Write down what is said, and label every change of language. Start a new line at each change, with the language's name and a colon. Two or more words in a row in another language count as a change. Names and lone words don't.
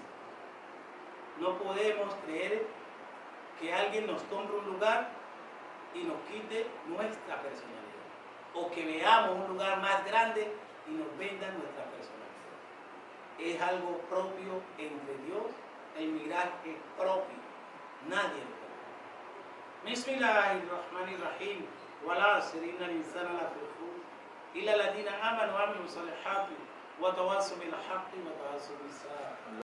Spanish: No podemos creer que alguien nos compre un lugar y nos quite nuestra personalidad. O que veamos un lugar más grande y nos vendan nuestra personalidad. Es algo propio entre Dios, el mirar es propio, nadie lo puede.
Arabic: بسم الله الرحمن الرحيم والعصر إن الإنسان لفي خسر إلا الذين آمنوا وعملوا الصالحات وتواصوا بالحق وتواصوا بالصبر.